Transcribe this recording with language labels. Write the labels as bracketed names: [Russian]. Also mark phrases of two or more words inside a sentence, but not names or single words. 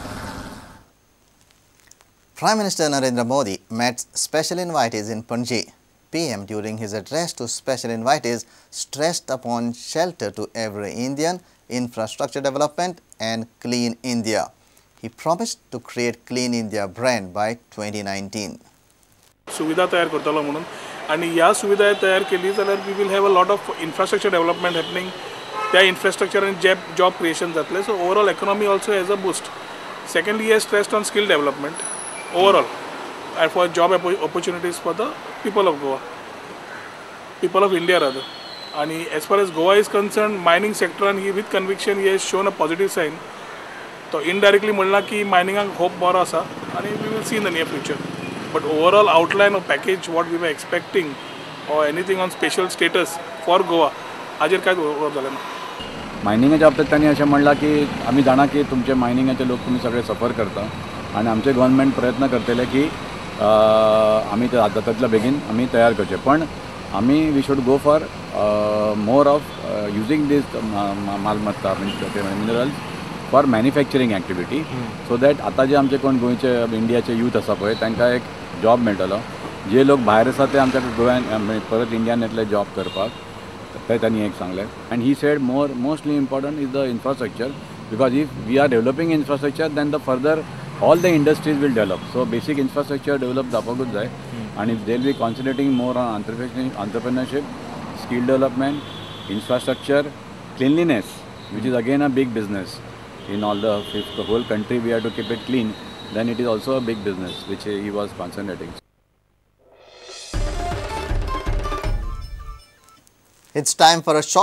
[English] Prime Minister Narendra Modi met special invitees in Panji. PM, during his address to special invitees, stressed upon shelter to every Indian, infrastructure development and Clean India. He promised to create Clean India brand by 2019. [Konkani] सुविधा तयार करतलो म्हणून आणि ह्या सुविधा तयार केली जाल्यार [English] we will have a lot of infrastructure development happening. त्या इन्फ्रास्ट्रक्चर आणि job creation [Konkani] जातले. [English] so overall economy also has a boost. सेकंडली, he has stressed on skill development overall and for job opportunities for the people of Goa, people of India rather. And as far as Goa is concerned, mining sector and with conviction he has shown a positive sign. So indirectly [Konkani] म्हणला की [English] mining hope [Konkani] बरो आसा [English] and we will see in the near future. But overall outline of package what we were expecting or anything on special status for Goa [Konkani] हाजेर काय उलोवप जालें ना. मायनिंगाच्या बाबतीत त्यांनी अशें म्हणलां की आमी जाणा की तुमचे मायनिंगाचे लोक तुमी सगळे सफर करता आणि आमचे गव्हर्नमेंट प्रयत्न करतले की आमी ते जाता बेगीन आमी तयार करचे. पण आमी [English] we should go for more of using these [Konkani] मालमत्ता [English] minerals for manufacturing activity so that [Konkani] आतां जे आमचे कोण गोंयचे इंडियाचे यूथ आसा पळय तांकां एक जॉब मेळटलो जे लोक भायर आसा ते आमच्या गोव्यान परत इंडियान येतले जॉब करपाक ते त्यांनी एक सांगलें. [English] and he said mostly important is the infrastructure, because if we are developing infrastructure then the further all the industries will develop. so basic infrastructure develop [Konkani] जावपाकूच जाय. [English] आणि they will be concentrating more on entrepreneurship, skill development, infrastructure, cleanliness, which is again a big business. In all if the whole country we have to keep it clean, then it is also a big business which he was concentrating. It's time for a short break.